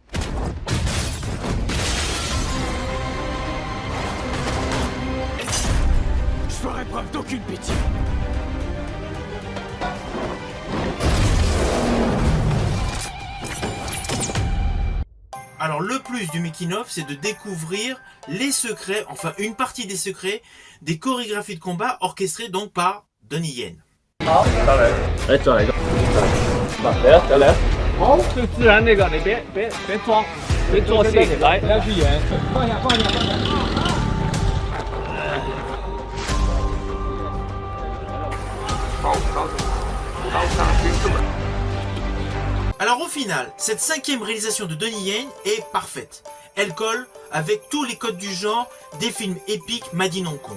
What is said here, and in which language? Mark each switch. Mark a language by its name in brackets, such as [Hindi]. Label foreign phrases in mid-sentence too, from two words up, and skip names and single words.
[French] Je ferai preuve d'aucune pitié. Alors le plus du [English] making of, [French] c'est de découvrir les secrets, enfin une partie des secrets des chorégraphies de combat orchestrées donc par Donnie Yen. [Chinese] 来转一个，来，好，最自然那个，你别装，别做戏，来，不要去演，放下。 [French] Alors au final, cette 5e réalisation de Donnie Yen est parfaite. Elle colle avec tous les codes du genre des films épiques [English] made in [French] Hong Kong.